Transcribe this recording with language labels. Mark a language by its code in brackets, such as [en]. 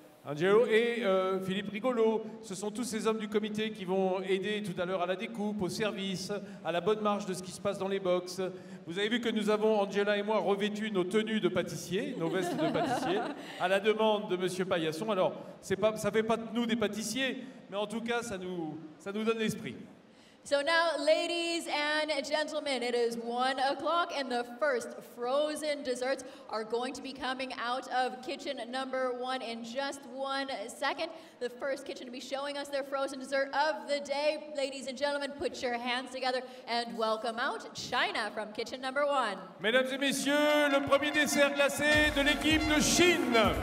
[fr] Angelo et Philippe Rigolo, ce sont tous ces hommes du comité qui vont aider tout à l'heure à la découpe, au service, à la bonne marche de ce qui se passe dans les box. Vous avez vu que nous avons, Angela et moi, revêtu nos tenues de pâtissier, nos vestes de pâtissier, à la demande de Monsieur Paillasson. Alors, ça ne fait pas de nous des pâtissiers, mais en tout cas, ça nous donne l'esprit. [en] So now, ladies and gentlemen, it is 1 o'clock and the first frozen desserts are going to be coming out of kitchen number 1 in just 1 second. The first kitchen to be showing us their frozen dessert of the day. Ladies and gentlemen, put your hands together and welcome out China from kitchen number 1. [fr] Mesdames et messieurs, le premier dessert glacé de l'équipe de Chine.